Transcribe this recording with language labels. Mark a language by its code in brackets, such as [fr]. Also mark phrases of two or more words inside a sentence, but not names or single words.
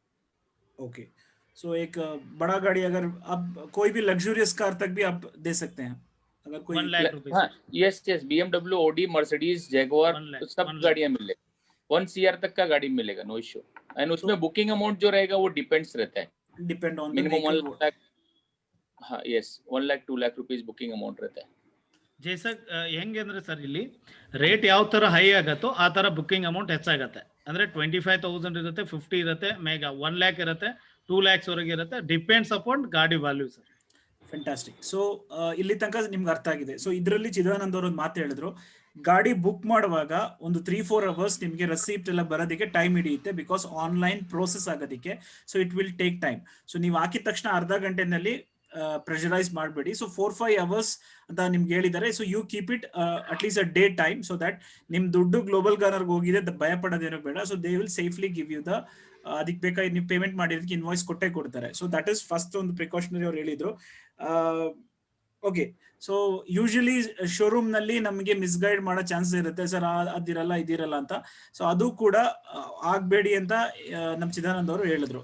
[en] OK, so [hi] एक बड़ा गाड़ी अगर आप कोई भी [en] luxurious car [hi] तक भी आप दे सकते हैं अगर कोई 1 लाख रुपए. हाँ, यस, BMW, Audi, Mercedes, Jaguar, सब गाड़ियां मिलेगी. 1 CR तक का गाड़ी मिलेगा, [en] no issue. and [hi] उसमें [en] booking amount [hi] जो रहेगा वो डिपेंड्स रहता है, [en] depend on [hi] मिनिमम 1 लाख. हाँ, यस, 1 लाख 2 लाख [en] rupees booking amount [hi] रहता है. [kn] ಜೈಸಾ ಹೆಂಗೆ ಅಂದ್ರೆ ಸರ್, ಇಲ್ಲಿ ರೇಟ್ ಯಾವ ತರ ಹೈ ಆಗತ್ತೋ ಆ ತರ [en] booking amount [kn] ಹೆಚ್ಚಾಗತ್ತೆ. ಅಂದ್ರೆ 25,000 ಇರುತ್ತೆ, 50 ಇರುತ್ತೆ, ಮೇಗಾ 1 ಲ್ಯಾಕ್ ಇರುತ್ತೆ, 2 ಲ್ಯಾಕ್ಸ್ ವರೆಗೆ ಇರುತ್ತೆ. [en] depends upon ಗಾಡಿ value sir. Fantastic. So [kn] ಇಲ್ಲಿ ತನಕ ನಿಮ್ಗೆ ಅರ್ಥ ಆಗಿದೆ. ಸೊ ಇದರಲ್ಲಿ ಚಿದಾನಂದ್ ಅವರು ಒಂದು ಮಾತು ಹೇಳಿದ್ರು, ಗಾಡಿ ಬುಕ್ ಮಾಡುವಾಗ ಒಂದು 3-4 ಅವರ್ಸ್ ನಿಮಗೆ ರೆಸಿಪ್ಟ್ ಎಲ್ಲ ಬರೋದಕ್ಕೆ ಟೈಮ್ ಹಿಡಿಯುತ್ತೆ, [en] because online process [kn] ಆಗೋದಕ್ಕೆ. [en] So it will take time. [kn] ಸೊ ನೀವು ಹಾಕಿದ ತಕ್ಷಣ ಅರ್ಧ ಗಂಟೆನಲ್ಲಿ ಪ್ರೆಷರೈಸ್ ಮಾಡಬೇಡಿ. ಸೊ 4-5 ಅವರ್ಸ್ ಅಂತ ನಿಮ್ಗೆ ಹೇಳಿದ್ದಾರೆ. [en] So you keep it atleast a day time, so that [kn] ನಿಮ್ ದುಡ್ಡು ಗ್ಲೋಬಲ್ ಗಾರ್ನರ್ಗೆ ಹೋಗಿದೆ, ಭಯ ಪಡೋದೇನೋ ಬೇಡ. [en] So they will safely give you the [kn] ಅದಕ್ಕೆ ಬೇಕಾಗಿ ನೀವು ಪೇಮೆಂಟ್ ಮಾಡಿರೋದಕ್ಕೆ ಇನ್ವಾಯ್ಸ್ ಕೊಟ್ಟೆ ಕೊಡ್ತಾರೆ. [en] So that is first [kn] ಒಂದು ಪ್ರಿಕಾಷನರಿ ಅವ್ರು ಹೇಳಿದ್ರು. [en] OK, so usually showroom [kn] ನಲ್ಲಿ ನಮಗೆ ಮಿಸ್ಗೈಡ್ ಮಾಡೋ ಚಾನ್ಸಸ್ ಇರುತ್ತೆ, ಸರ್ ಅದಿರಲ್ಲ ಇದಿರಲ್ಲ ಅಂತ. ಸೊ ಅದು ಕೂಡ ಆಗ್ಬೇಡಿ ಅಂತ ನಮ್ ಚಿದಾನಂದ್ ಅವರು ಹೇಳಿದ್ರು.